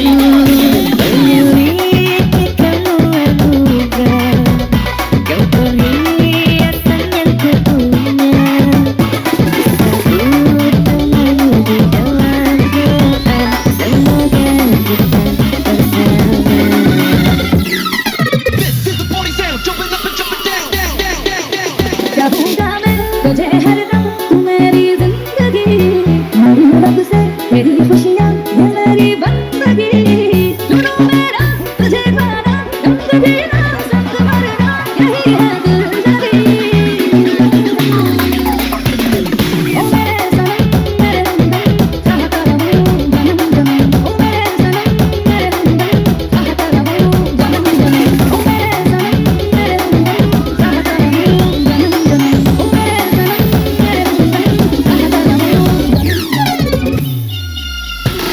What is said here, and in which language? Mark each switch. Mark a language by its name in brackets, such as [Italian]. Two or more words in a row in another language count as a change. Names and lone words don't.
[Indonesian] Memiliki kamu anugerah, kau perhiasan yang kupunya. Disebut namamu di dalam doa, semoga kita bersama. Gabung kami [Hindi] तुझे हरदम तू मेरी जिंदगी हमारी रब से तेरी खुशियाँ ये मेरी बंदगी सुनो मेरा तुझे पाना रंग जीना संग मरना यही है दिलजगी ओ मेरे सनम मेरे हमदम चाहता रहूं जन्म जन्म ओ मेरे सनम मेरे हमदम चाहता रहूं जन्म जन्म ओ मेरे सनम मेरे हमदम चाहता रहूं जन्म जन्म ओ मेरे सनम मेरे हमदम चाहता रहूं जन्म जन्म